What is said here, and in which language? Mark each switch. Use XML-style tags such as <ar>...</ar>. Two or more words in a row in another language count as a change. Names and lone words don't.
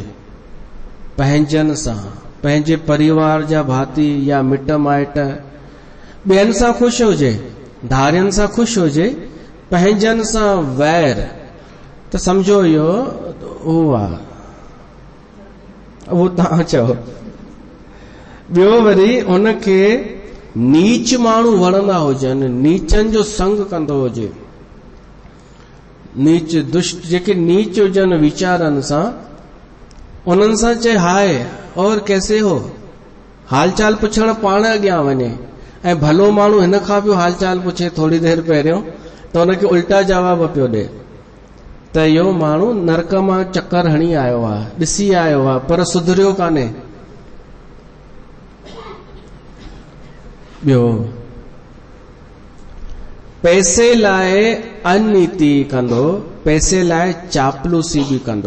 <sd>पंहिंजनि सां, पंहिंजे परिवार जा भाती या मिट माइट, ॿियनि सां ख़ुशि हुजे, धारियनि सां ख़ुशि हुजे, पंहिंजनि सां वैर, त सम्झो इहो उहो आहे, उहो तव्हां चओ। ॿियो वरी उनखे नीच माण्हू वणंदा हुजनि, नीचनि जो संग कंदो हुजे। नीच दुष्ट जेके नीच हुजनि वीचारनि सां, उन्हनि सां चए</sd> <hi>हाय और कैसे हो,</hi> <sd>हालचाल पुछण पाण अॻियां वञे। ऐं भलो माण्हू हिन खां बि हालचाल पुछे थोड़ी देरि पहिरियों, त हुनखे उल्टा जवाब पियो ॾे, त इहो माण्हू नरक मां चकर हणी आयो आहे, ॾिसी आयो आहे, पर सुधरियो कान्हे। ॿियो पैसे लाइ अननीति कंदो, पैसे लाइ चापलूसी बि कंदो।</sd>